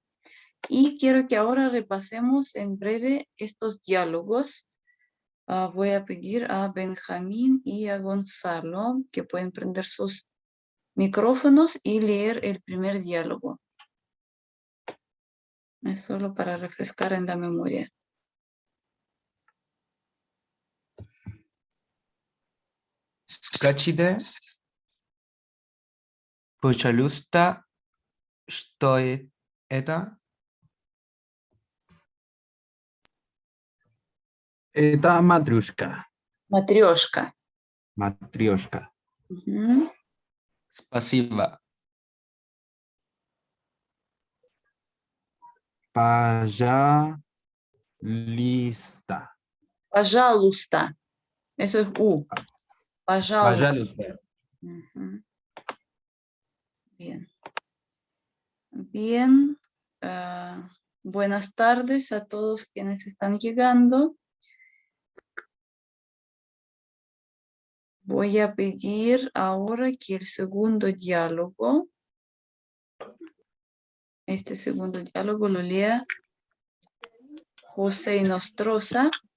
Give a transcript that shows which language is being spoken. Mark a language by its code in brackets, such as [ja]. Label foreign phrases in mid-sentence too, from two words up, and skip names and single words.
[es] Y quiero que ahora repasemos en breve estos diálogos. Voy a pedir a Benjamín y a Gonzalo que pueden prender sus micrófonos y leer el primer diálogo. Es solo para refrescar en la memoria. [ru] Skachide, Пожалуйста, что это? Это матрюшка. Matrioshka. Матрешка. [es] Ujú. [ru] Спасибо. Пожалуйста. Пожалуйста. [es] Eso es U. [ru] Пожалуйста. Пожалуйста. [es] Ujú. Bien. Bien. Buenas tardes a todos quienes están llegando. Voy a pedir ahora que el segundo diálogo, este segundo diálogo lo lea José Nostroza.